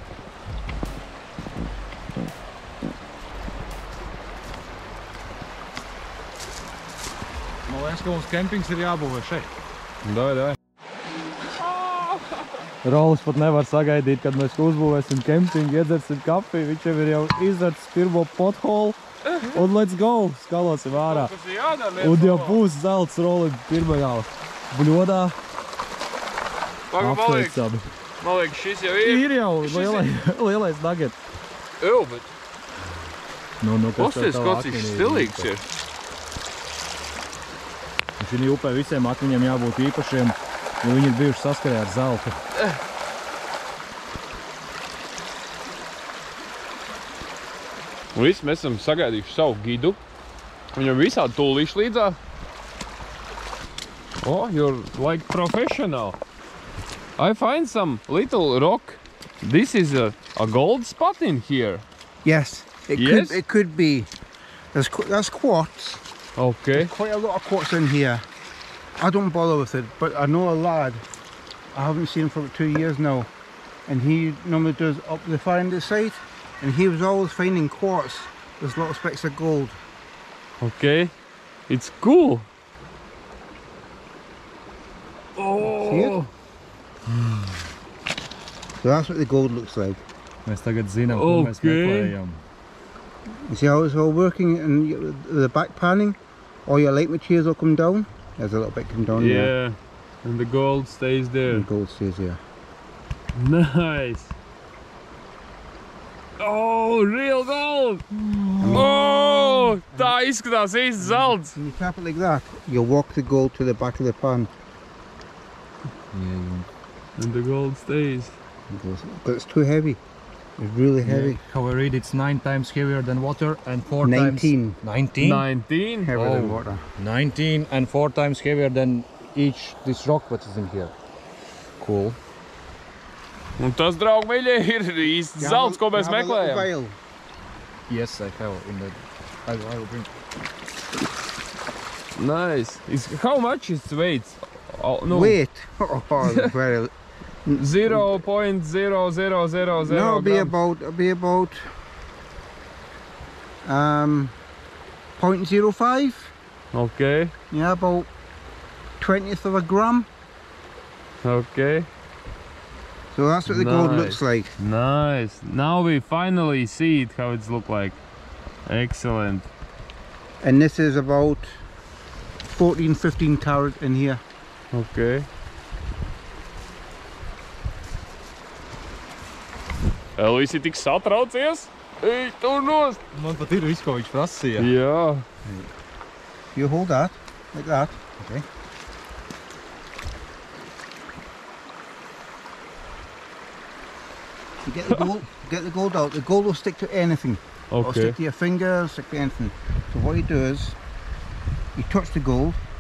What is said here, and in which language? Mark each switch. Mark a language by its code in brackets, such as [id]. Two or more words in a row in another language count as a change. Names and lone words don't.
[lv] Man liekas, ka mums kempings ir jābūvē šeit. Davai. Rolis pat nevar sagaidīt, kad mēs uzbūvēsim kempingu, iedzersim kafiju. Viņš jau ir izdarts pirmo potholu. [en] Un let's go! [lv] Skalosim ārā. Un jau būs zelts Rolim pirmajā bļodā. Apsveicami. Man liekas, šis jau ir. Ir jau lielais nugget. Ew, bet... Pasties, kāds cik stilīgs ir. Un šī upē visiem akmeņiem jābūt īpašiem, jo viņi ir bijuši saskarē ar zeltu. Un visi mēs esam sagaidījuši savu gidu. Viņam visādi tūlīši līdzā. [en] Oh, you're like professional. I find some little rock. This is a gold spot in here. Yes, it could be. That's quartz. Okay. There's quite a lot of quartz in here. I don't bother with it, but I know a lad. I haven't seen him for about 2 years now, and he normally does up the finder site, and he was always finding quartz. There's little specks of gold. Okay. It's cool. See it? So that's what the gold looks like. [lv] Mēs tagad zinām, ko mēs meklējam. [en] You see how it's all working and the back panning? All your light materials will come down. There's a little bit come down there. Yeah. And the gold stays there. And the gold stays there. Nice. Oh, real gold! [lv] Oh, tā izskatās īsts zelts. [en] When you tap it like that, you'll walk the gold to the back of the pan. And the gold stays. But it's too heavy. It's really heavy. How I read, it's 9 times heavier than water and 4 19. times... 19? 19? Heavier than water. 19 and 4 times heavier than this rock what is in here. Cool. [lv] Un tas, draugi mīļie, ir īsts zelts, ko mēs meklējam. [en] Yes, I have in the... I will bring. Nice. How much is weight? Oh, no. Weight? Oh, very... 0.0000 No, it'll be about 0.05. Okay. Yeah, about 1/20 of a gram. Okay. So that's what the gold looks like. Nice. Now we finally see it, how it's look like. Excellent. And this is about 14-15 carat in here. Okay. [lv] Elvis ir tik satraucies. Ej, tur nost! Man pat ir viss, ko viņš prasīja. Jā. [en] You hold that, like that. Okay. You get the gold out. The gold will stick to anything. It'll Okay. stick to your fingers, stick to anything. So what you do is, you touch the gold.